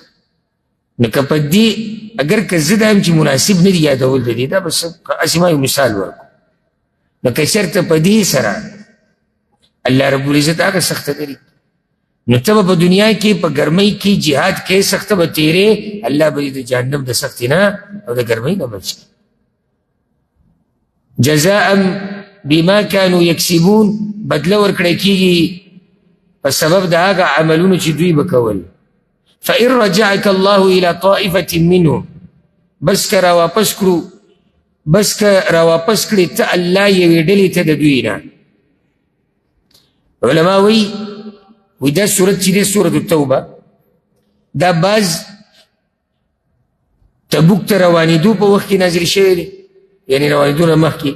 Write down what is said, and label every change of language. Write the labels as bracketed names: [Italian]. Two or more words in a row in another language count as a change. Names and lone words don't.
[Pashto] نو که په دې اگر که زه دا یم چې مناسب نه دي یادول د دې، دا به هسې ما یو مثال ورکړو. نو که چېرته په دې سره الله رب العزت هغه سخته لري، نو ته به په دنیا کې په ګرمۍ کې جهاد کې سخته به تېرې، الله به دې د جهنم د سختې نه او د ګرمۍ نه بچ کړي. [Arabic] جزاء بما كانوا یکسبون، [Pashto] بدله ورکړی کېږي په سبب د هغه عملونو چې دوی به کول. [Arabic] فإن رجعك الله إلى طائفة منهم، [Pashto] بس که راواپس کړو، بس که راواپس کړي ته الله یوې ډلې ته د دوی نه. علما وایي دا سورت چې دی سورت التوبه، دا بعض تبوک ته روانېدو په وخت کې نازل شوی دی، یعنې روانېدو نه مخکې.